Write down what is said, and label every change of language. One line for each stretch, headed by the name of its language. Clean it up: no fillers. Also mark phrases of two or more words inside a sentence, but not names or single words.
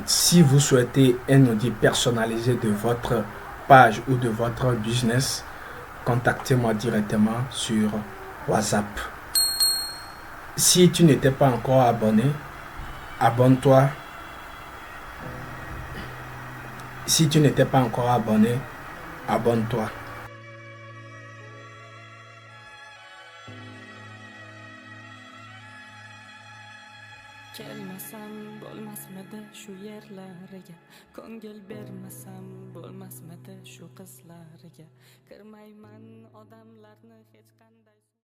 French: Si vous souhaitez un audit personnalisé de votre page ou de votre business, contactez-moi directement sur WhatsApp. Si tu n'étais pas encore abonné, abonne-toi. Si tu n'étais pas encore abonné, abonne-toi.
Uzbek: Kelmasam bo'lmasmidi shu yerlariga, ko'ngil bermasam bo'lmasmidi shu qizlariga, kirmayman odamlarni hech qanday